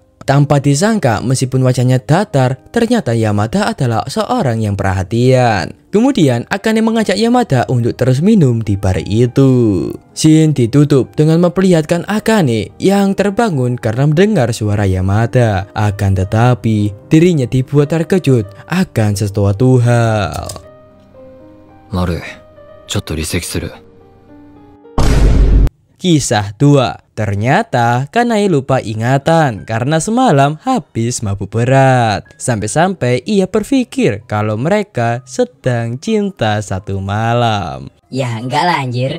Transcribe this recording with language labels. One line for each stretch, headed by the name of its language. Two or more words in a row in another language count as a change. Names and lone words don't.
Indonesian: Tanpa disangka, meskipun wajahnya datar, ternyata Yamada adalah seorang yang perhatian. Kemudian Akane mengajak Yamada untuk terus minum di bar itu. Scene ditutup dengan memperlihatkan Akane yang terbangun karena mendengar suara Yamada. Akan tetapi, dirinya dibuat terkejut akan sesuatu hal.
Japanese: マル、ちょっと離席する。
Indonesian: Kisah 2. Ternyata Kanai lupa ingatan karena semalam habis mabuk berat. Sampai-sampai ia berpikir kalau mereka sedang cinta satu malam. Ya enggak lah anjir.